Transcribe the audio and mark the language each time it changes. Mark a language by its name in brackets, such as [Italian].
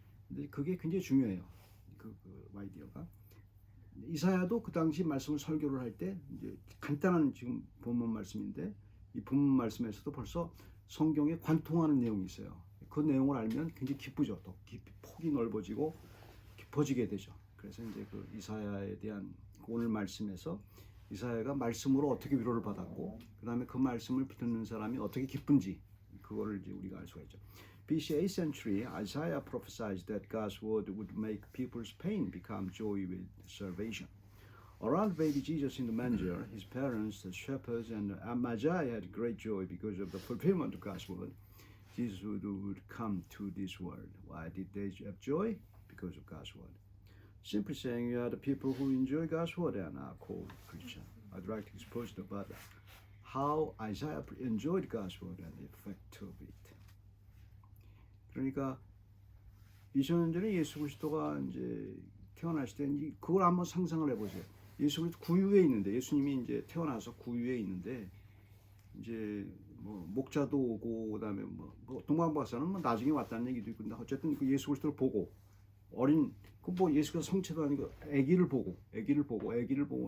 [Korean] 근데 그게 굉장히 중요해요. 그 아이디어가. 이사야도 그 당시 말씀을 설교를 할 때 이제 간단한 지금 본문 말씀인데, 이 본문 말씀에서도 벌써 성경에 관통하는 내용이 있어요. 그 내용을 알면 굉장히 기쁘죠. 또 폭이 넓어지고 깊어지게 되죠. 그래서 이제 그 이사야에 대한 오늘 말씀에서 이사야가 말씀으로 어떻게 위로를 받았고, 그 다음에 그 말씀을 듣는 사람이 어떻게 기쁜지, 그거를 이제 우리가 알 수가 있죠. [English] BC 8th century, Isaiah prophesied that God's word would make people's pain become joy with salvation. Around baby Jesus in the manger, his parents, the shepherds, and Magi had great joy because of the fulfillment of God's word. Jesus would come to this world. Why did they have joy? Because of God's word. Simply saying, you are the people who enjoy God's word and are called Christian. I'd like to expose about how Isaiah enjoyed God's word and the effect of it. [Korean] 그러니까 2000년 전에 예수 그리스도가 이제 태어나실 때 그걸 한번 상상을 해보세요. 예수 그리스도 구유에 있는데, 예수님이 이제 태어나서 구유에 있는데, 이제 뭐 목자도 오고, 그다음에 뭐 동방박사는 뭐 나중에 왔다는 얘기도 있고, 근데 어쨌든 그 예수 그리스도를 보고, 어린 그 뭐 예수가 성체도 아니고 아기를 보고 있는